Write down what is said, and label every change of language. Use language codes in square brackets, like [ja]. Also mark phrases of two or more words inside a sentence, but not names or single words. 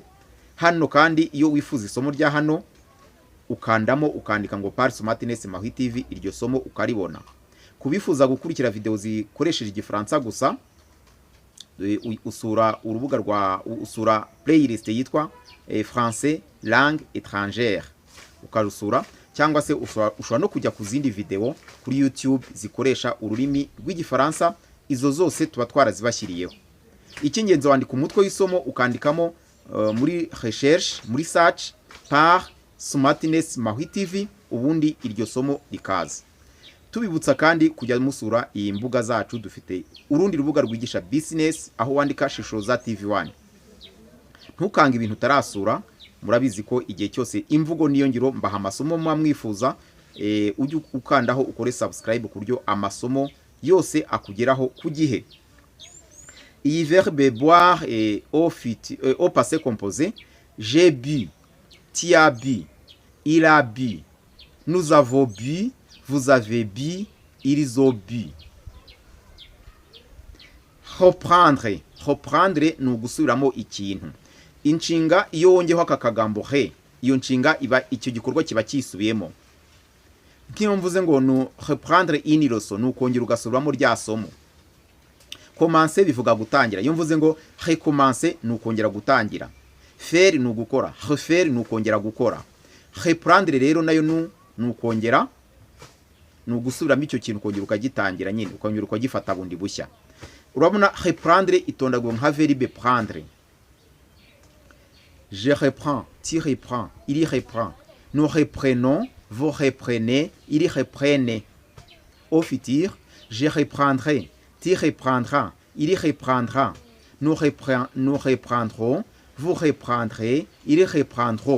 [rw] Hano kandi iyo wifuza isomo rya hano ukandamo ukandika ngo par Smartness Mahwi TV, iryo somo ukaribona. Kubifuza gukurikira video zikoresheje igifaransa gusa, usura playlist yitwa [fr] français langue étrangère [rw] ukarusura, cyangwa se ushobora no kujya ku zindi video kuri YouTube zikoresha ururimi rw'igifaransa. Izo zose tuba twarazibashyiriyeho. Icy'ingenzi wandika umutwe w'isomo ukandikamo muri recherche, muri search par Smartness Mahwi TV, ubundi iryo somo rikaza. Tubibutsa kandi kujya musura iyi mbuga zacu, dufite urundi rubuga rwigisha business aho wandika Shishoza TV1. Ntukanga ibintu utarasura, murabizi ko igihe cyose imvugo niyo ngiro mbaha amasomo mwamwifuza. Ujye ukandaho ukore subscribe kuryo amasomo yose akugeraho ku gihe. [fr] Iyi verbe boire au passé composé. J'ai bu, tu as bu, il a bu, nous avons bu, vous avez bu, ils ont bu. [rw] Reprendre ni ugusubiramo ikintu. Inshinga iyo wongeho aka kagambo he, iyo nshinga iba icyo gikorwa kiba kisubiyemo. Nk'iyo mvuze ngo no [fr] reprendre une leçon, [rw] ni ukongera ugasubiramo rya somo. Commencer bivuga gutangira. Iyo mvuze ngo recommencer ni ukongera gutangira. Faire ni ugukora. Refaire ni ukongera gukora. Reprendre rero nayo ni ukongera, ni ugusubiramo icyo kintu ukongera ukagitangira nyine, ukongera ukagifata bundi bushya. Urabona reprendre itondagwa nka [fr] verbe prendre. Je reprends, tu reprends, il reprend. Nous reprenons, vous reprenez, il reprenne. Au futur, je reprendrai, tu reprendras, il reprendra. Nous reprendrons, vous reprendrez, ils reprendront.